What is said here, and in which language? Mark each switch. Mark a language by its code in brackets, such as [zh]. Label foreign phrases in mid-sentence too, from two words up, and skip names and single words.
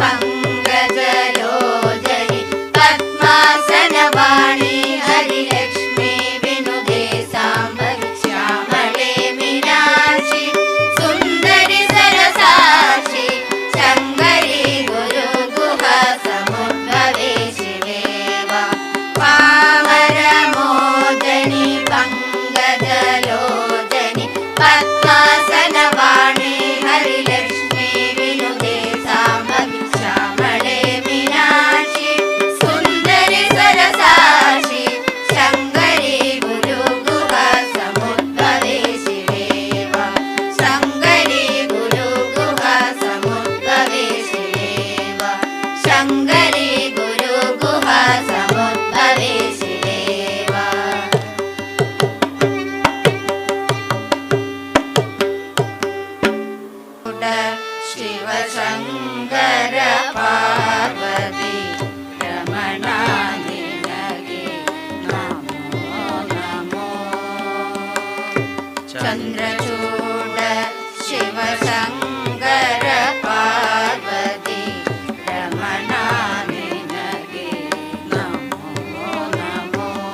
[sa] ಪಂಕಜಲೋಚನಿ ಪದ್ಮಾಸನ ವಾಣಿ ಹರಿಲಕ್ಷ್ಮೀ ವಿನುದೆ ಸಾಂಬರಿ ಶ್ಯಾಮಳೆ ಮೀನಾಕ್ಷಿ ಸುಂದರಿ ಸರಸಾಕ್ಷಿ ಶಂಕರಿ ಗುರು ಗುಹಾ ಸಮುದ್ಭವೆ ಶಿವೇವ ಪಾಮರ ಮೋದನಿ ಪಂಕಜಲೋಚನಿ ಪದ್ಮಾಸನ ವಾಣಿ ಹರಿಲಕ್ಷ್ಮೀ ವಿನುದೆ ಸಾಂಬರಿ ಶ್ಯಾಮಳೆ ಮೀನಾಕ್ಷಿ ಸುಂದರಿ ಸರಸಾಕ್ಷಿ ಶಂಕರಿ ಗುರು ಗುಹಾ ಸಮುದ್ಭವೆ ಶಿವೇವ ಶಂಕರಿ ಗುರು ಗುಹಾ ಸಮುದ್ಭವೆ ಶಿವೇವ ಶಂಕರಿ ಗುರು ಗುಹಾ ಸಮುದ್ಭವೆ ಶಿವೇವ [kn] ಶಿವಶಂಕರ ಪಾರ್ವತಿ ರಮಣ ನಿನಗೆ ನಮೋ ನಮೋ ಚಂದ್ರಚೂಡ ಶಿವಶಂಕರ ಪಾರ್ವತಿ ರಮಣ ನಿನಗೆ ನಮೋ ನಮೋ